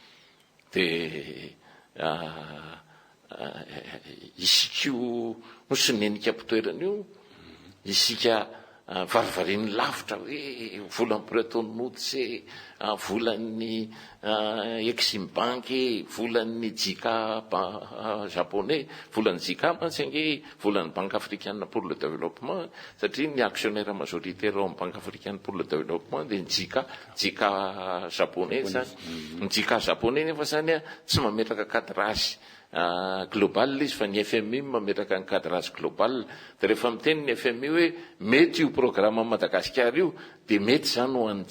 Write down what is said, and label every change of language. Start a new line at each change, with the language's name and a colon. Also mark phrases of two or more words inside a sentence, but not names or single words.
Malagasy: dia isika nosy nenika ampitoerana io isika varivariny lavitra hoe volan'ny Bretton-Woods volan'ny Exim Bank volan'ny
French: Jika japonais
Malagasy: volan'ny Jika mantsy ange volan'ny Banque africaine pour le développement satria ny
French: actionnaire majoritaire
Malagasy: ao amin'ny Banque africaine pour le développement dia ny
French: Jika japonais
Malagasy: zany ny
French: Jika japonais
Malagasy: nefa zany tsy mametraka
French: cadrage global
Malagasy: izy fa ny FMI mametraka ny
French: cadrage global
Malagasy: dia rehefa miteny ny FMI hoe mety io programme Madagasikara io dia mety zany ho an'ny